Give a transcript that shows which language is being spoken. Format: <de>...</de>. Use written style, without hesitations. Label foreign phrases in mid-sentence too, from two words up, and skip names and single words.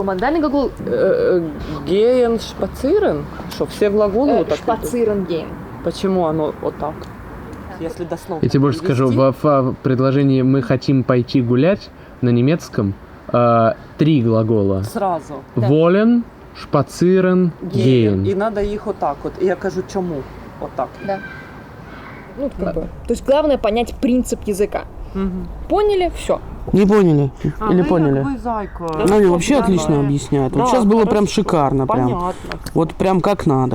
<ru>Модальный глагол</ru> <de>Gehen, spazieren?</de> <ru>Что, все глаголы вот так?</ru> <de>spazieren gehen.</de> <ru>Почему оно вот так? Если дословно. Я тебе больше скажу, в предложении «мы хотим пойти гулять» на немецком 3 глагола. Сразу.</ru> <de>Wollen, spazieren, Геен. gehen.</de> <ru>И надо их вот так вот. И я кажу, чему? Вот так. Ну, как бы. То есть главное понять принцип языка. Поняли? Все. Не поняли? Или поняли? Вы, зайка. Ну, они вообще отлично объясняют. Вот Да, сейчас было прям хорошо. шикарно. Прям. Понятно. Вот прям как надо.</ru>